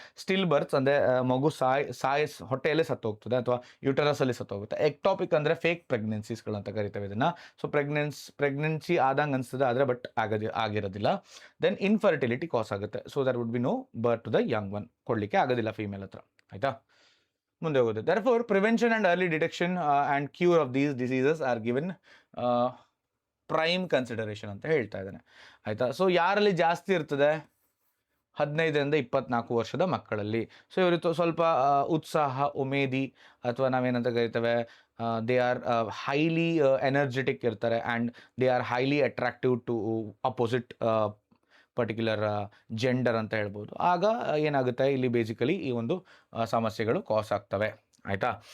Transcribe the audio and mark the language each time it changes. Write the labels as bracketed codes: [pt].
[kn] Still berths ಅಂದರೆ ಮಗು ಹೊಟ್ಟೆಯಲ್ಲೇ ಸತ್ತೋಗ್ತದೆ ಅಥವಾ ಯೂಟರಸಲ್ಲಿ ಸತ್ತೋಗುತ್ತೆ. ಎಕ್ಟೋಪಿಕ್ ಅಂದರೆ ಫೇಕ್ ಪ್ರೆಗ್ನೆನ್ಸೀಸ್ಗಳಂತ ಕರಿತೇವೆ ಇದನ್ನು. ಸೊ ಪ್ರೆಗ್ನೆನ್ಸಿ ಆದಂಗೆ ಅನಿಸ್ತದೆ, ಆದರೆ ಬಟ್ ಆಗಿರೋದಿಲ್ಲ. ದೆನ್ ಇನ್ಫರ್ಟಿಲಿಟಿ ಕಾಸ್ ಆಗುತ್ತೆ. [en] so there would be no birth to the young one, [kn] ಕೊಡಲಿಕ್ಕೆ ಆಗೋದಿಲ್ಲ ಫೀಮೇಲ್ ಹತ್ರ, ಆಯಿತಾ. ಮುಂದೆ ಹೋಗುತ್ತೆ. [en] Therefore, prevention and early detection and cure of these diseases are given prime consideration [kn] ಅಂತ ಹೇಳ್ತಾ ಇದ್ದಾನೆ, ಆಯಿತಾ. ಸೊ ಯಾರಲ್ಲಿ ಜಾಸ್ತಿ ಇರ್ತದೆ, 15ರಿಂದ 24 ವರ್ಷದ ಮಕ್ಕಳಲ್ಲಿ. ಸೊ ಇವರು ಸ್ವಲ್ಪ ಉತ್ಸಾಹ, ಉಮೇದಿ ಅಥವಾ ನಾವೇನಂತ ಕರಿತೇವೆ, [en] they are highly energetic [kn] ಇರ್ತಾರೆ and [en] they are highly attractive to opposite particular gender [kn] ಅಂತ ಹೇಳ್ಬೋದು. ಆಗ ಏನಾಗುತ್ತೆ, ಇಲ್ಲಿ ಬೇಸಿಕಲಿ ಈ ಒಂದು ಸಮಸ್ಯೆಗಳು ಕಾಸ್ ಆಗ್ತವೆ, ಆಯಿತಾ.